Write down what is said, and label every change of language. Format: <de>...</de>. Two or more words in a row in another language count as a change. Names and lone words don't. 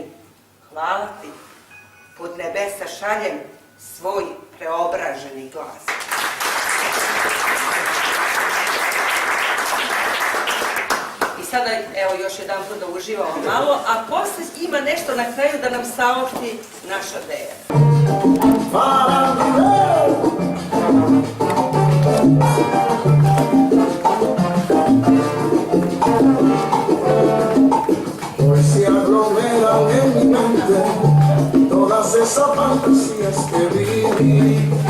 <sr>Hvala ti, pod nebesa šaljem svoj preobraženi glas. I sada, evo, još jedan put da uživamo malo, a posle ima nešto na kraju da nam saopšti naša Deja.</sr> <es>Hoy se aglomeran en mi mente todas esas fantasías que viví.</es>